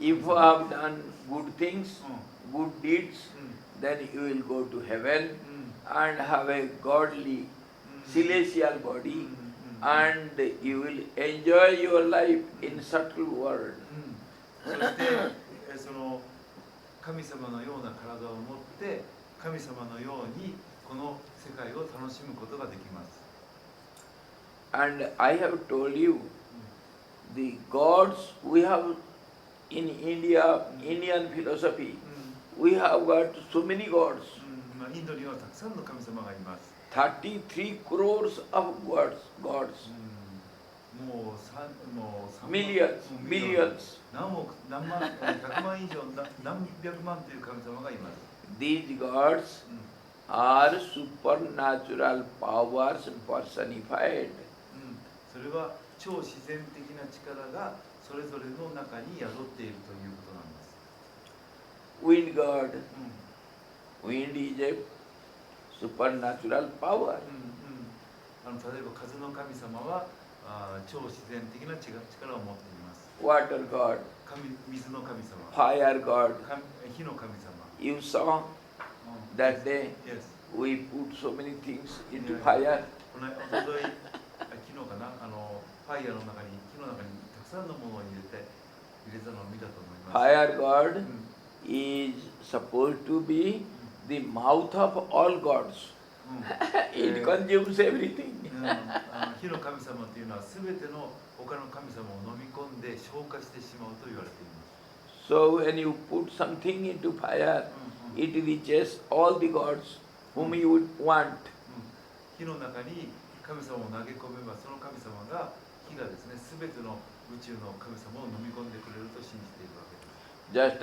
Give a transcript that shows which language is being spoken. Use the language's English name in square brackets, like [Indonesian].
[English] If you have done good things, な、 good deeds, うん then you will go to heaven うん and have a godly celestial うん body うん and you will enjoy your life in subtle world. [Japanese] そしてその神様のような体を持って神様のようにこの世界を楽しむことができます。 [English] And I have told you, the gods we have in India, Indian philosophy, うん we have got so many gods, [Japanese] うんまあ、インドにはたくさんの神様がいます。 [English] 33 crores of gods, [Japanese] うんもう3 [English] millions, うん millions. [Japanese] 何億何万100万以上何百万という神様がいます。 [English] These gods うん are supernatural powers personified. [Japanese] うんそれは超自然的な力がそれぞれの中に宿っているということなんです。 [English] Wind god, うん wind is a supernatural power. [Japanese] 例えば風の神様は超自然的な力を持っています。 [English] Water god, [Japanese] 水の神様、 [English] fire god. [Japanese] 火の神様。 [English] You saw that day Yes. we put so many things into fire. [Japanese] このおととい、昨日かな、ファイヤーの中に、火の中にたくさんのものを入れたのを見たと思います。 [English] Fire う god ん is supposed to be the mouth of all gods. うん It consumes everything. [Japanese] 火の神様というのはすべての他の神様を飲み込んで消化してしまうと言われています。 [English] So when you put something into fire, it reaches all the gods whom you would want. [Japanese] 火の中に神様を投げ込めばその神様が火がですねすべての宇宙の神様を飲み込んでくれると信じているわけです。